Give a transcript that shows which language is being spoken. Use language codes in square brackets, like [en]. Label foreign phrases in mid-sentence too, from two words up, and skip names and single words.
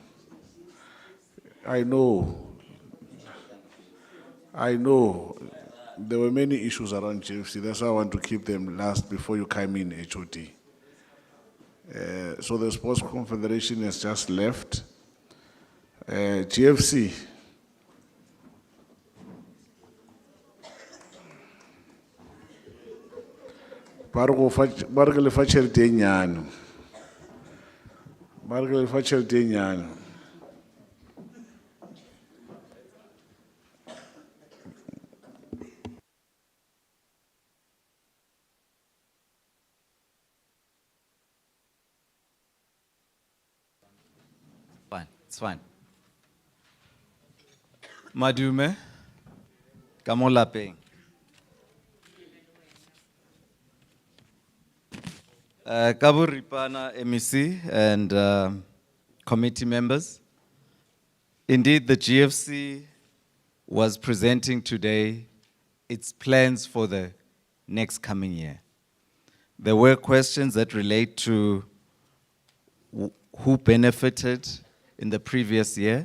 [en] I know there were many issues around GFC. That's why I want to keep them last before you come in, HOD. So the Sports Confederation has just left. GFC. [nso] Bargo le fa tšhelete e nyane. Bargo le fa tšhelete e nyane. [en] Fine, it's fine. [nso] Madume, ka mo lapeng. [en] Kabo Ripana, MEC, and committee members. Indeed, the GFC was presenting today its plans for the next coming year. There were questions that relate to who benefited in the previous year.